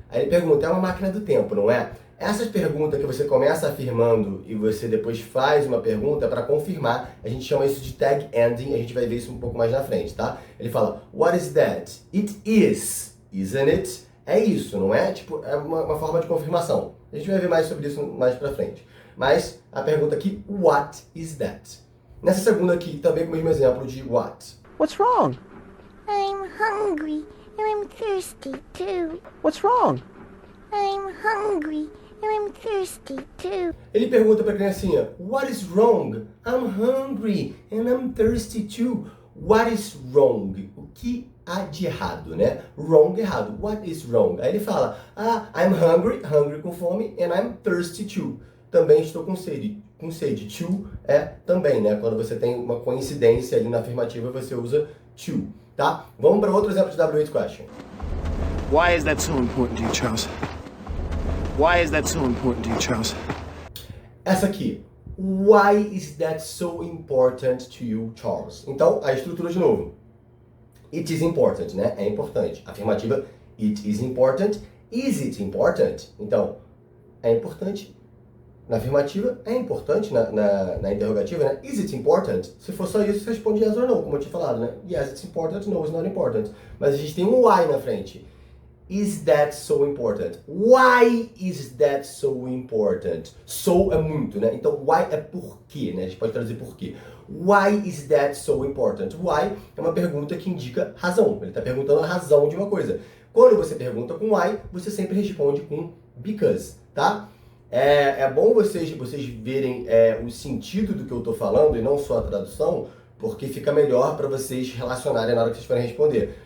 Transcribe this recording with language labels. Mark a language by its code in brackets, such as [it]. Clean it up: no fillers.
[pt] Aí ele pergunta, é uma máquina do tempo, não é? Essas perguntas que você começa afirmando e você depois faz uma pergunta para confirmar, a gente chama isso de tag ending, a gente vai ver isso um pouco mais na frente, tá? Ele fala, [en] what is that? It is, isn't it? [pt] É isso, não é? Tipo, é uma forma de confirmação. A gente vai ver mais sobre isso mais pra frente. Mas a pergunta aqui, [en] what is that? [pt] Nessa segunda aqui, também com o mesmo exemplo de what. [en] What's wrong? I'm hungry and I'm thirsty too. What's wrong? I'm hungry and I'm thirsty too. [pt] Ele pergunta para a criancinha, [en] what is wrong? I'm hungry and I'm thirsty too. What is wrong? [pt] O que há de errado, né? Wrong, errado. What is wrong? Aí ele fala, [en] I'm hungry, [pt] hungry com fome, [en] and I'm thirsty too. [pt] Também estou com sede. Com sede. To é também, né? Quando você tem uma coincidência ali na afirmativa, você usa to, tá? Vamos para outro exemplo de W8 question. [en] Why is that so important to you, Charles? Why is that so important to you, Charles? [pt] Essa aqui. [en] Why is that so important to you, Charles? [pt] Então, a estrutura de novo. It is important, né? É importante. Afirmativa, [en] it is important. Is it important? [pt] Então, é importante. Na afirmativa, é importante. Na interrogativa, né? [en] Is it important? [pt] Se for só isso, você responde [en] yes or no, [pt] como eu tinha falado, né? [en] Yes, it's important. No, it's not important. [pt] Mas a gente tem um why na frente. [en] Is that so important? Why is that so important? [pt] So é muito, né? Então, why é por quê, né? A gente pode traduzir por quê. [en] Why is that so important? [pt] Why é uma pergunta que indica razão. Ele está perguntando a razão de uma coisa. Quando você pergunta com why, você sempre responde com because, tá? É bom vocês verem o sentido do que eu estou falando e não só a tradução, porque fica melhor para vocês relacionarem na hora que vocês forem responder.